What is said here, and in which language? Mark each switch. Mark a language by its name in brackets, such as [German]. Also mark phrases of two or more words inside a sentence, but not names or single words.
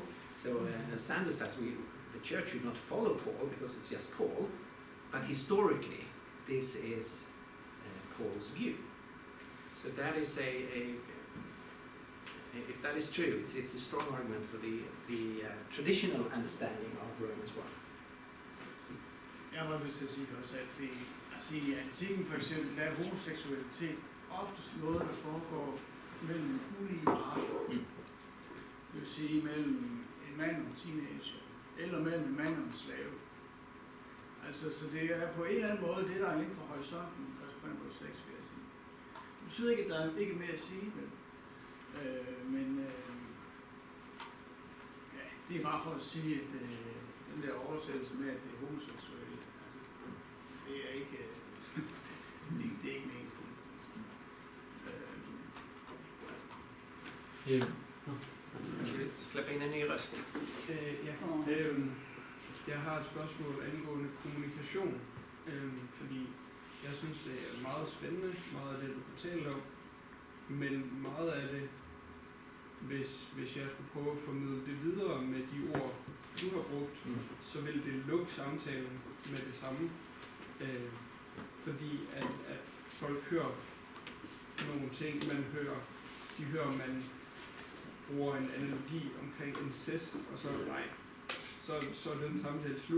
[English] So Sanders says the church should not follow Paul because it's just Paul, but historically this is Paul's view. So that is if that is true, it's a strong argument for the traditional understanding of Romans 1. [Danish] Jeg var nødt til at sige også, at i antikken for eksempel, der er homoseksualitet oftest noget, der foregår mellem ulige arter. Det vil sige mellem en mand og en teenager, eller mellem en mand og en slave. Altså, så det er på en eller anden måde det, der er inden for horisonten, 1. Korinther 6, vil jeg sige. Det betyder ikke, at der er ikke mere at sige, men ja, det er bare for at sige, at den der oversættelse med, at det er homoseksuelle, altså, det er ikke det er ikke meningsfuldt. [Swedish] Släppa in en ny röst. [Danish] Jeg har et spørgsmål angående kommunikation, fordi jeg synes, det er meget spændende, meget af det, du fortæller om, men meget af det, hvis jeg skulle prøve at formidle det videre med de ord, du har brugt, så vil det lukke samtalen med det samme, fordi at folk hører nogle ting, de hører, man bruger en analogi omkring incest, og så er den samtale slut.